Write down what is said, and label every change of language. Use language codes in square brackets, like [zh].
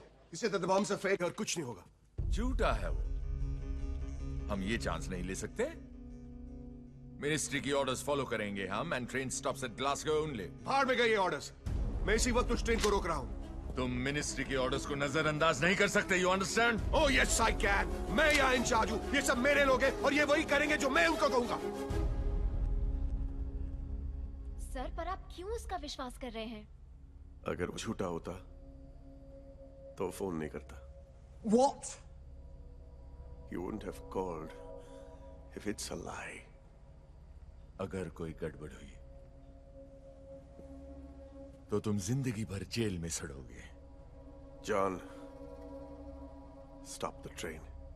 [en] He said that the bombs are fake [hi] और कुछ नहीं होगा। झूठा है वो। हम ये चांस नहीं ले सकते। मिनिस्ट्री की ऑर्डर्स फॉलो करेंगे हम, [en] And train stops at Glasgow only. [hi] भाड़ में गए ये ऑर्डर्स। मैं इसी वक्त उस ट्रेन को रोक रहा हूँ। तुम मिनिस्ट्री के ऑर्डर्स को नजरअंदाज नहीं कर सकते, [en] You understand? Oh yes I can. [hi] मैं यहाँ इंचार्ज हूँ, ये सब मेरे लोग हैं और ये वही करेंगे जो मैं उनको कहूँगा। सर, पर आप क्यों उसका विश्वास कर रहे हैं? अगर वो झूठा होता तो फोन नहीं करता। [en] What? You wouldn't have called if it's a lie. [hi] अगर कोई गड़बड़ हुई तो तुम जिंदगी भर जेल में सड़ोगे। [en] John, stop the train.